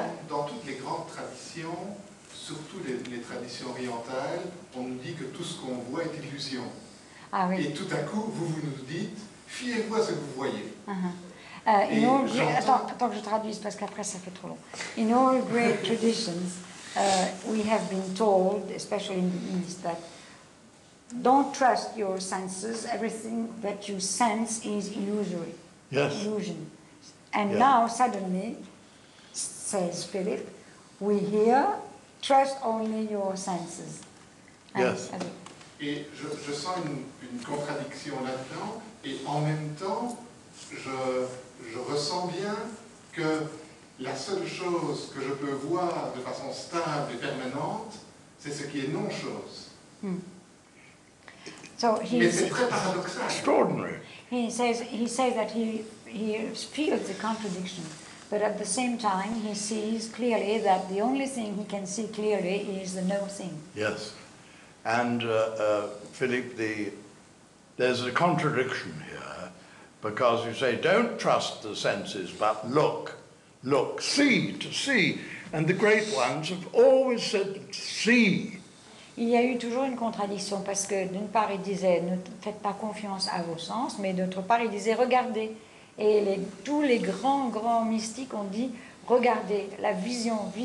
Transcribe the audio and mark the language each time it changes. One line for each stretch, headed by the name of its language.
French: Dans toutes les grandes traditions, surtout les traditions orientales, on nous dit que tout ce qu'on voit est illusion. Ah oui. Et tout à coup, vous nous dites, fiez-vous à ce que vous voyez.
English: In all
French: j'entends- attends que je traduise parce qu'après ça fait trop long.
English: In all great traditions, we have been told, especially in the East, that don't trust your senses. Everything that you sense is illusory. Yes. Illusion. And Yeah. now suddenly, says Philip, we hear, trust only your senses. Yes.
French: Et je sens une contradiction là-dedans, et en même temps, je ressens bien que la seule chose que je peux voir de façon stable et permanente, c'est ce qui est non-chose.
English: So
French: Mais c'est très paradoxal.
English: Extraordinary. he says that he feels the contradiction, but at the same time he sees clearly that the only thing he can see clearly is the no thing. Yes. And Philip, there's a contradiction here, because you say, don't trust the senses, but look, see, to see. And the great ones have always said, see.
French: Il y a eu toujours une contradiction parce que d'une part il disait ne faites pas confiance à vos sens, mais d'autre part il disait regardez. Et tous les grands mystiques ont dit regardez, la vision.